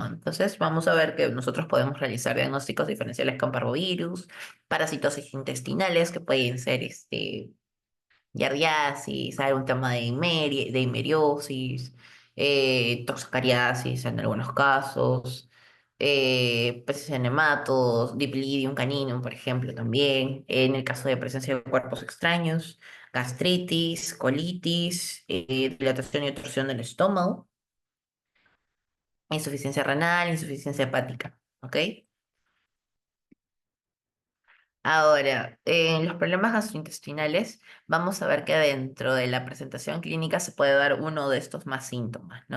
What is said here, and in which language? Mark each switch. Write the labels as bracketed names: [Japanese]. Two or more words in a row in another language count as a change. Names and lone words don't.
[Spanish] Entonces, vamos a ver que nosotros podemos realizar diagnósticos diferenciales con parvovirus, parasitosis intestinales, que pueden ser yardiasis, hay un tema de himeriosis, toxocariasis en algunos casos, peces enematos, Dipilidium caninum, por ejemplo, también, en el caso de presencia de cuerpos extraños, gastritis, colitis, dilatación y obstrucción del estómago, insuficiencia renal, insuficiencia hepática, ¿ok? Ahora, en los problemas gastrointestinales, vamos a ver que dentro de la presentación clínica se puede dar uno de estos más síntomas, ¿no?